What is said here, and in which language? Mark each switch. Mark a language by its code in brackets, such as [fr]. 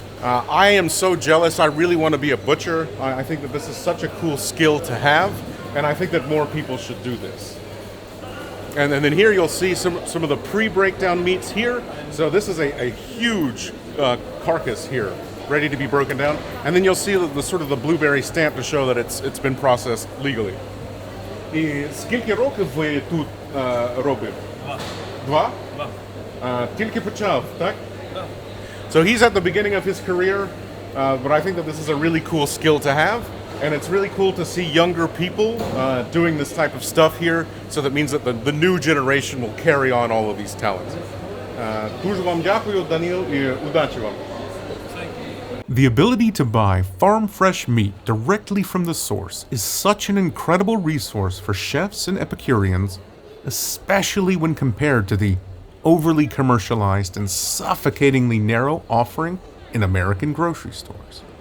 [en] I am so jealous. I really want to be a butcher. I think that this is such a cool skill to have, and I think that more people should do this. And then here you'll see some of the pre-breakdown meats here. So this is a huge carcass here, ready to be broken down. And then you'll see the sort of the blueberry stamp to show that it's been processed legally. [uk] І скільки років ви тут робите? Два? Тільки почав, так? [en] So he's at the beginning of his career, but I think that this is a really cool skill to have. And it's really cool to see younger people doing this type of stuff here. So that means that the new generation will carry on all of these talents. [uk] Дуже вам дякую, Даніл, і удачі вам. [en] The ability to buy farm-fresh meat directly from the source is such an incredible resource for chefs and Epicureans, especially when compared to the overly commercialized and suffocatingly narrow offering in American grocery stores.